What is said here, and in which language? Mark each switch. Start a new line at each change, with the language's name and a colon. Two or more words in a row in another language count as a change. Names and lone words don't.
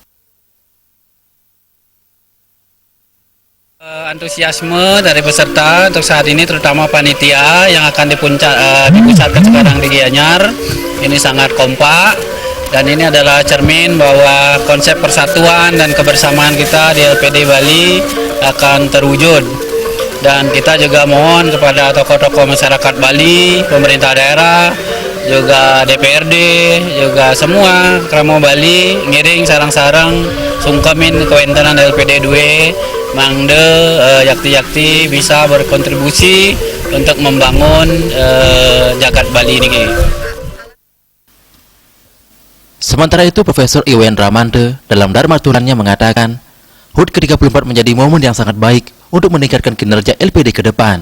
Indonesian: Antusiasme dari peserta untuk saat ini, terutama panitia yang akan dipusatkan sekarang di Gianyar, ini sangat kompak, dan ini adalah cermin bahwa konsep persatuan dan kebersamaan kita di LPD Bali akan terwujud. Dan kita juga mohon kepada tokoh-tokoh masyarakat Bali, pemerintah daerah, juga DPRD, juga semua
Balinese: kramo Bali ngiring sarang-sarang sungkemin kewentenan LPD 2 mangde yakti-yakti
Indonesian: bisa berkontribusi untuk membangun jagat Bali ini. Sementara itu, Profesor Iwayan Ramanta dalam Dharma Tulannya mengatakan, HUT ke-34 menjadi momen yang sangat baik untuk meningkatkan kinerja LPD ke depan.